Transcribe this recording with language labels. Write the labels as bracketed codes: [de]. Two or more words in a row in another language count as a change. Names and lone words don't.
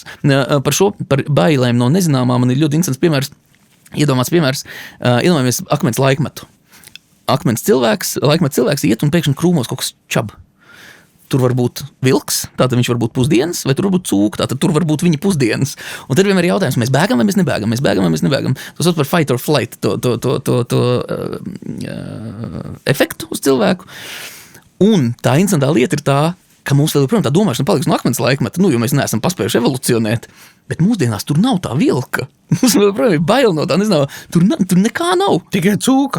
[lv] Par bailēm no nezināmā man ir ļoti interesants piemērs, iedomāts piemērs, iedomājamies akmens laikmetu. Laikmets cilvēks iet un pēkšņi krūmos kaut kas čab. Tur var būt vilks, tātad viņš var būt pusdienas, vai tur var būt cūka, tātad tur var būt viņa pusdienas. Un tad vienmēr ir jautājums, mēs bēgam vai mēs nebēgam, mēs bēgam vai mēs nebēgam. Tas sauc par [en] fight or flight, [lv] to efektu uz cilvēku. Un tā interesantā lieta ir tā, ka mums vēl joprojām tā domāšana paliks no akmens laikmeta, jo mēs neesam paspējuši evolucionēt, bet mūsdienās tur nav tā vilka. Mums vēl joprojām ir bail no tā, nezinu, tur nekā nav. Tikai cūka